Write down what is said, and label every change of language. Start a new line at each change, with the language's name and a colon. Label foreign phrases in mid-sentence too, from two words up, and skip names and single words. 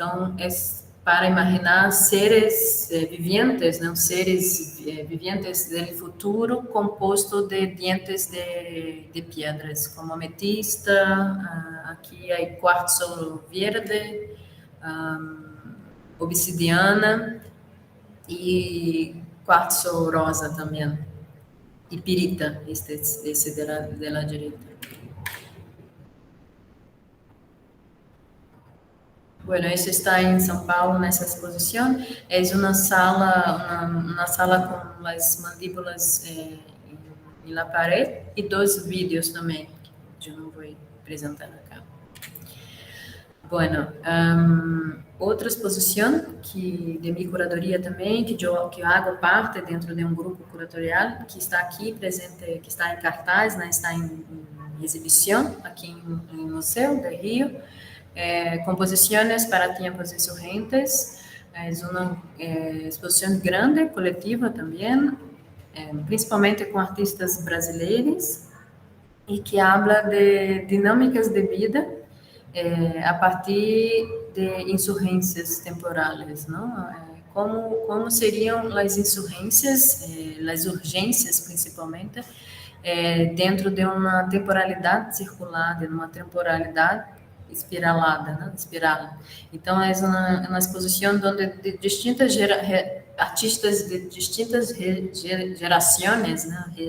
Portuguese: Então, para imaginar
Spanish: seres vivientes,
Portuguese: não,
Spanish: seres vivientes
Portuguese: do futuro composto de dientes de pedras, como ametista, aqui há quartzo verde, obsidiana e quartzo rosa também, e pirita, esse
Spanish: de la
Portuguese: direita.
Spanish: Bueno, eso está en São Paulo, nessa exposición. Es una sala con las mandíbulas en la pared y dos vídeos también, que yo no voy a presentar acá.
Portuguese: Bueno, outra exposición
Spanish: de mi
Portuguese: curadoria também, que eu hago parte dentro de um grupo curatorial, que está aqui presente, que está em cartaz, né, está em exibição aqui no Museu do Rio.
Spanish: Composiciones para tiempos insurgentes, es una exposición grande, colectiva también, principalmente con artistas brasileiros, y que habla de dinámicas de vida a partir de insurgências temporales, ¿no?
Portuguese: Como seriam as insurgências, as urgências principalmente, dentro de uma temporalidade circular, de uma temporalidade espiralada, né? Espiral. Então, é uma exposição onde distintas artistas de distintas gerações, né?